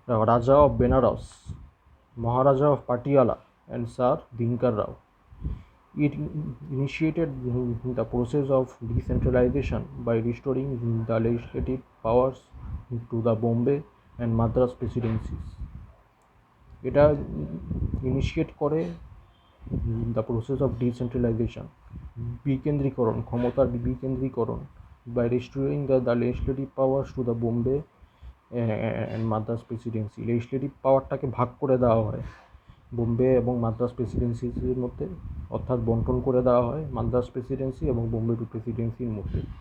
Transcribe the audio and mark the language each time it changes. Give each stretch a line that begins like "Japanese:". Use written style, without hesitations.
English: Raja of Benares, Maharaja of Patiala, and Sir Dinkar Rao. It initiated the process of decentralization by restoring the legislative powers to the Bombay and Madras presidencies. এটা initiate করে the process of decentralization,
Bangla: বিকেন্দ্রীকরণ, ক্ষমতার বিকেন্দ্রীকরণ,
English: By restoring the legislative powers to the Bombay and Madras presidency.
Bangla: Legislative পাওয়ারটাকে ভাগ করে দেওয়া হয় বোম্বে এবং মাদ্রাস প্রেসিডেন্সির মধ্যে, অর্থাৎ বন্টন করে দেওয়া হয় মাদ্রাস প্রেসিডেন্সি এবং বোম্বে প্রেসিডেন্সির মধ্যে।